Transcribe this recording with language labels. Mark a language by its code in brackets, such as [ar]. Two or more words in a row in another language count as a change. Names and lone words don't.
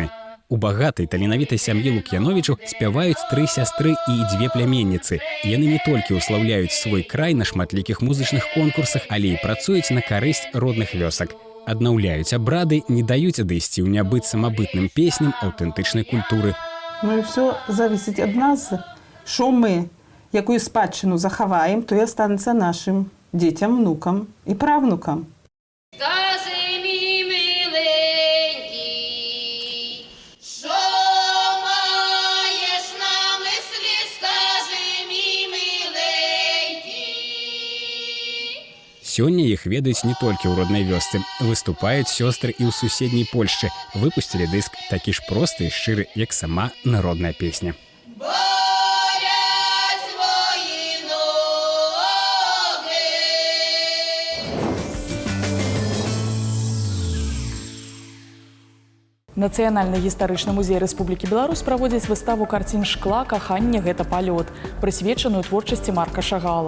[be] У багатай таленавітай сям'і Лук'яновічаў спяваюць 3 сястры і 2 пляменніцы. Яны не толькі ўслаўляюць свой край на шматлікіх музычных конкурсах, але і працуюць на карысць родных вёсак. Аднаўляюць абрады, не даюць адысці ў нябыт самабытным песням аўтэнтычнай культуры. [uk] Ну і все зависить від нас, що ми, яку спадщину заховаємо, то і останеться нашим дітям, внукам і правнукам. Скажи мій миленький, що маєш на мислі, скажи мій миленький. [be] Сёння іх ведаюць не толькі ў роднай вёсцы. Выступаюць сёстры і ў суседняй Польшчы. Выпусцілі дыск такі ж просты і шчыры, як сама народная песня. Нацыянальны гістарычны музей Рэспублікі Беларусь праводзіць выставу карцін шкла «Каханне – гэта палёт», прысвечаную творчасці Марка Шагала.